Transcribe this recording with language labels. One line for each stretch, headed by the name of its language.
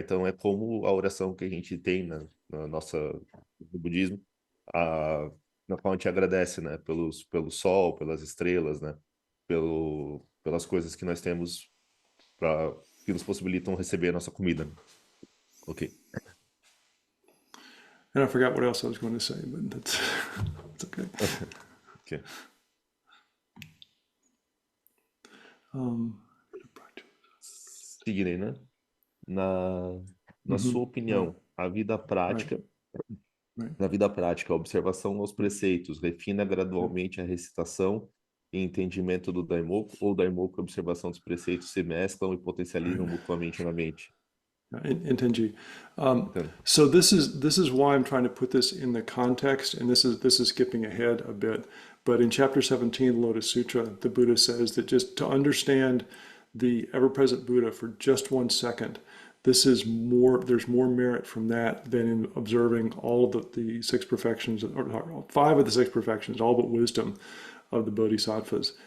Portuguese: Então, é como a oração que a gente tem na nossa, no budismo, a, na qual a gente agradece, né? Pelo sol, pelas estrelas, né? Pelas coisas que nós temos que nos possibilitam receber a nossa comida.
English: Ok. And I forgot what else I was going to say, but that's it's okay. Ok. Um,
Portuguese: Seguirei, né? Na, na mhm, sua
English: right,
Portuguese: opinião, a vida
English: right,
Portuguese: prática,
English: right.
Portuguese: na vida prática, a observação aos preceitos refina
English: Yeah.
Portuguese: gradualmente a recitação e entendimento do Daimoku, ou o Daimoku e a observação dos preceitos se mesclam e potencializam mutuamente na mente?
English: in Tenji.
Portuguese: Então,
English: So this is why I'm trying to put this in the context, and this is skipping ahead a bit. But in chapter 17 of the Lotus Sutra, the Buddha says that just to understand the ever-present Buddha for just 1 second, this is more. There's more merit from that than in observing all of the six perfections, or five of the six perfections, all but wisdom, of the Bodhisattvas.